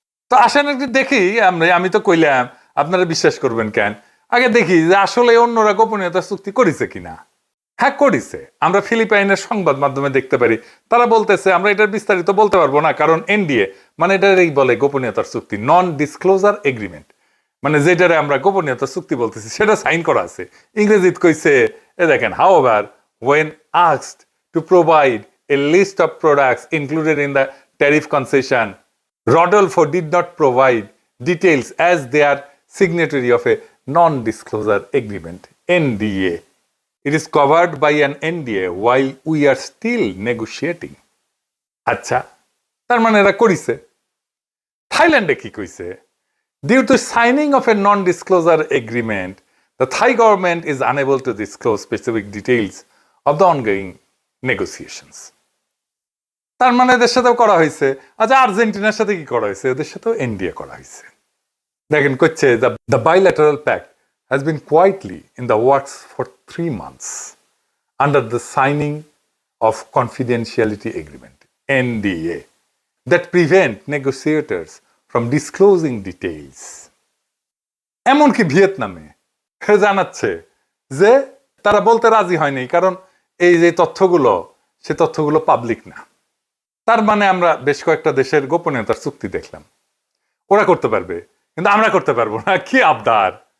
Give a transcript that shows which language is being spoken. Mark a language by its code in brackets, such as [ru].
[bn] তো আসেন একটু দেখি, আমি তো কইলাম, আপনারা বিশ্বাস করবেন কেন, আগে দেখি যে আসলে অন্যরা গোপনীয়তা চুক্তি করেছে কিনা। হ্যাঁ করেছে, আমরা ফিলিপাইনের সংবাদ মাধ্যমে দেখতে পারি, তারা বলতেছে আমরা এটার বিস্তারিত বলতে পারবো না, কারণ এনডিএ, মানে এটারই বলে গোপনীয়তার চুক্তি, নন ডিসক্লোজার এগ্রিমেন্ট, মানে যেটারে আমরা গোপনীয়তার চুক্তি বলতেছি সেটা সাইন করা আছে। ইংরেজিত কইছে, এ দেখেন, however [en] when asked to provide a list of products included in the tariff concession, Rodolfo did not provide details as they are signatory of a non-disclosure agreement, NDA. It is covered by an NDA while we are still negotiating. [bn] আচ্ছা, তার মানে এরা করিছে। থাইল্যান্ডে কি কইছে? [en] Due to signing of a non-disclosure agreement, the Thai government is unable to disclose specific details of the ongoing negotiations. [bn] তার মানে এদের সাথেও করা হয়েছে। আচ্ছা, আর্জেন্টিনার সাথে কি করা হয়েছে? এদের সাথেও এনডিএ করা হয়েছে। দেখেন করছে, [en] the bilateral pact has been quietly in the works for 3 months under the signing of confidentiality agreement, NDA, that prevent negotiators from disclosing details. [bn] এমনকি ভিয়েতনামে জানাচ্ছে যে তারা বলতে রাজি হয়নি, কারণ এই যে তথ্যগুলো, সে তথ্যগুলো পাবলিক না। তার মানে আমরা বেশ কয়েকটা দেশের গোপনীয়তার চুক্তি দেখলাম, ওরা করতে পারবে কিন্তু আমরা করতে পারবো না। কি আবদার!